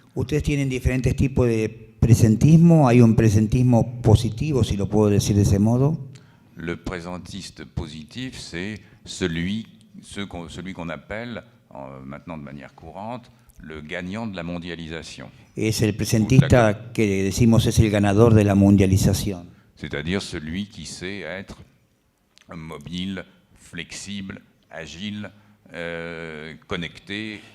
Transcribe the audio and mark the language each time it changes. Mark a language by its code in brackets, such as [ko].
[es] Ustedes tienen diferentes tipos de presentismo. Hay un presentismo positivo, si lo puedo decir de ese modo. [fr] Le présentiste positif, c'est celui qu'on appelle, maintenant de manière courante, le gagnant de la mondialisation. [es] Es el presentista que decimos es el ganador de la mundialización. [fr] C'est-à-dire celui qui sait être mobile, flexible, agile, connecté.